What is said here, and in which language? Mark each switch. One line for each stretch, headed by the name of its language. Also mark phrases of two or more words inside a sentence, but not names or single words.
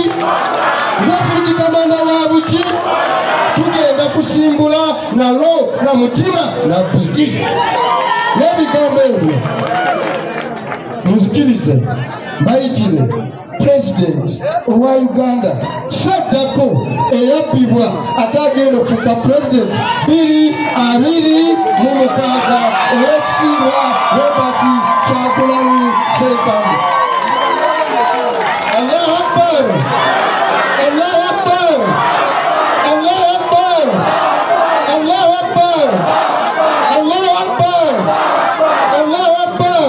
Ganda: nze
English: Field Commander
Ganda: wa buki tugenda kusimbula nalo na mutima na bigi n'ebigambo ebyo muzikirize mbayitire pulezidenti owa Uganda saddako eyabbibwa ate agenda okufuuka pulezidenti 2026 ow'ekitiibwa Robert Kyagulanyi Ssentamu.
Arabic: الله أكبر! الله أكبر! الله أكبر! الله أكبر! الله أكبر! الله أكبر!